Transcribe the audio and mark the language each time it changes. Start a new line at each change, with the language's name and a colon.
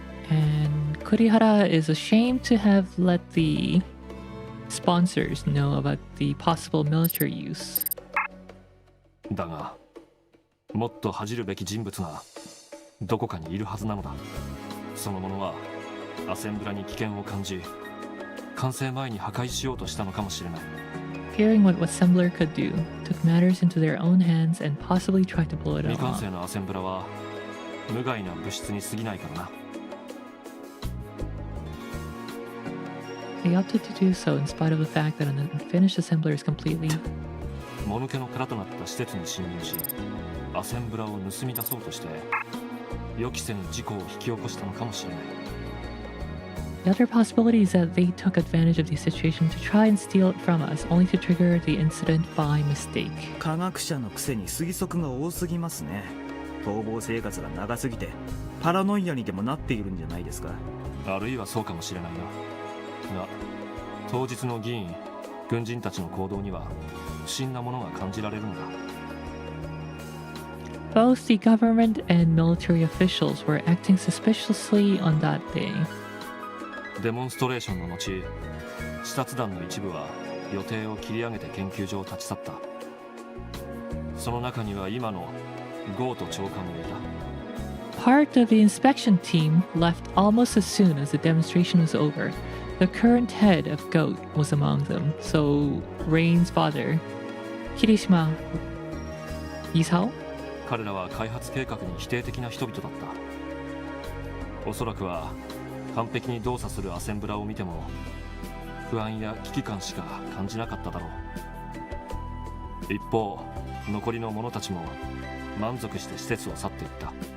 English: And Kurihara is ashamed to have let the sponsors know about the possible military use.
Japanese: だがもっと恥じるべき人物がどこかにいるはずなのだ。その者はアセンブラに危険を感じ完成前に破壊しようとしたのかもしれない。
English: Fearing what Assembler could do, took matters into their own hands and possibly tried to blow it
Japanese: 未完
English: off.
Japanese: 成のアセンブラは無害な物質に過ぎないからな。
English: They opted to do so in spite of the fact that an unfinished assembler is completely...
Japanese: もぬけの殻となった施設に侵入しアセンブラを盗み出そうとして予期せぬ事故を引き起こしたのかもしれない。
English: The other possibility is that they took advantage of the situation to try and steal it from us, only to trigger the incident by mistake.
Japanese: 科学者のくせに推測が多すぎますね。逃亡生活が長すぎてパラノイアにでもなっているんじゃないですか。あるいはそうかもしれないな。が、当日の議員、軍人たちの行動には不審なものが感じられるんだ。
English: Both the government and military officials were acting suspiciously on that day.
Japanese: デモンストレーションの後、視察団の一部は予定を切り上げて研究所を立ち去った。その中には今のゴート長官もいた。
English: Part of the inspection team left almost as soon as the demonstration was over. The current head of GOAT was among them, so Rain's father, Kirishima Isao?
Japanese: 彼らは開発計画に否定的な人々だった。おそらくは完璧に動作するアセンブラを見ても不安や危機感しか感じなかっただろう。一方、残りの者たちも満足して施設を去っていった。